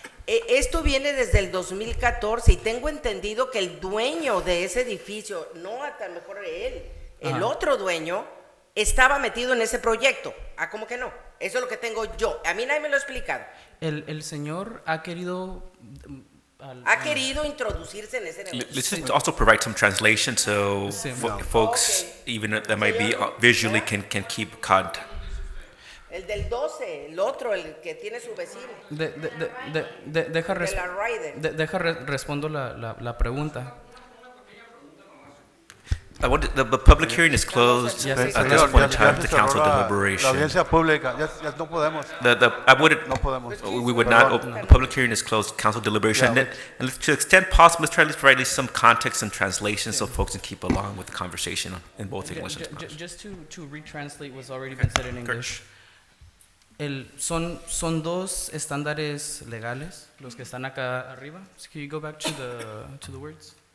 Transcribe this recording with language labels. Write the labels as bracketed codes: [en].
[es] Esto viene desde el 2014 y tengo entendido que el dueño de ese edificio, no a lo mejor él, el otro dueño, estaba metido en ese proyecto. ¿Cómo que no? Eso es lo que tengo yo. A mí nadie me lo ha explicado. El señor ha querido introducirse en ese negocio. [en] Let's just also provide some translation so folks, even that might be visually, can keep contact. [es] El del 12, el otro, el que tiene su vecino. Deja respondo la pregunta. [en] The public hearing is closed at this point in time. The council deliberation. [es] La audiencia pública, ya no podemos. [en] We would not open. The public hearing is closed. Council deliberation. And to the extent possible, let's try to provide some context and translation so folks can keep along with the conversation in both English and Spanish. Just to retranslate what's already been said in English. [es] Son dos estándares legales los que están acá arriba. [en] So can you go back to the words?